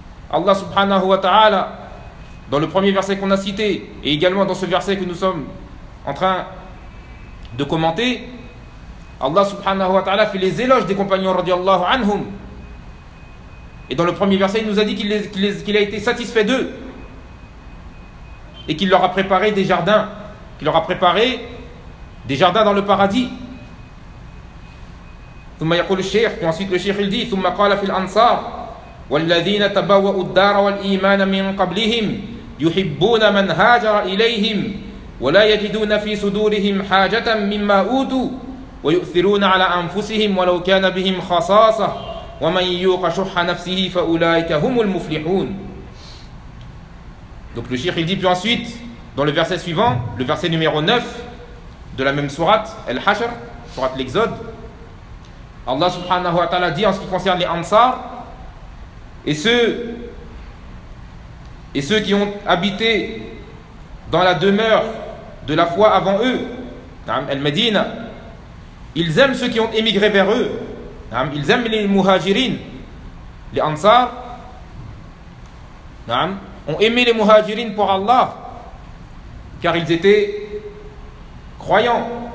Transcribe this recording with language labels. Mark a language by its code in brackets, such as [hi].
[fr] Allah subhanahu wa ta'ala, dans le premier verset qu'on a cité et également dans ce verset que nous sommes en train de commenter, Allah subhanahu wa ta'ala fait les éloges des compagnons radiallahu anhum. Et dans le premier verset, il nous a dit qu'il a été satisfait d'eux et qu'il leur a préparé des jardins, qu'il leur a préparé des jardins dans le paradis. [ar] ثم يقول الشيخ [fr] ensuite le cheikh il dit [ar] ثم قال في الأنصار والذين تبوأوا الدار والإيمان من قبلهم يحبون من هاجر إليهم ولا يجدون في صدورهم حاجة مما أوتوا ويؤثرون على أنفسهم ولو كان بهم خصاصة ومن يوق شح نفسه فأولئك هم المفلحون. [fr] Donc le cheikh il dit, puis ensuite dans le verset suivant, le verset numéro 9 de la même sourate Al-Hashr, sourate l'Exode, Allah subhanahu wa ta'ala dit en ce qui concerne les Ansar et ceux qui ont habité dans la demeure de la foi avant eux, Al-Madina, ils aiment ceux qui ont émigré vers eux, ils aiment les Muhajirin, les Ansar ont aimé les Muhajirin pour Allah car ils étaient croyants.